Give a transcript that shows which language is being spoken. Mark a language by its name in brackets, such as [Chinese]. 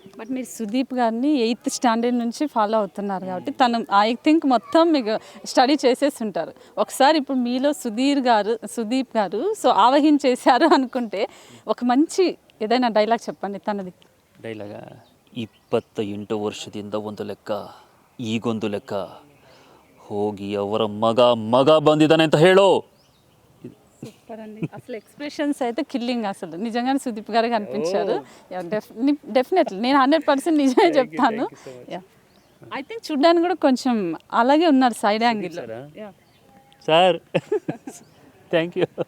[Telugu] But మీరు సుదీప్ గారిని 8th standard నుంచి ఫాలో అవుతున్నారు కాబట్టి తను ఐ థింక్ మొత్తం మీకు స్టడీ చేసేసి ఉంటారు. ఒకసారి ఇప్పుడు మీలో సుదీప్ గారు సో ఆవహించేశారు అనుకుంటే ఒక మంచి ఏదైనా డైలాగ్ చెప్పండి తనది. [Kannada] ಡೈಲಾಗ 28 ವರ್ಷದಿಂದ ಒಂದು ಲೆಕ್ಕ, ಈಗೊಂದು ಲೆಕ್ಕ, ಹೋಗಿ ಅವರ ಮಗ ಬಂದಿದ್ದಾನೆ ಅಂತ ಹೇಳೋ. [Telugu] సూపర్ అండి. అసలు ఎక్స్ప్రెషన్స్ అయితే కిల్లింగ్, అసలు నిజంగానే సుదీప్ గారు కనిపించారు. డెఫినెట్లీ నేను 100% నిజమే చెప్తాను. ఐ థింక్ చూడ్డానికి కూడా కొంచెం అలాగే ఉన్నారు side angle. Sir thank you.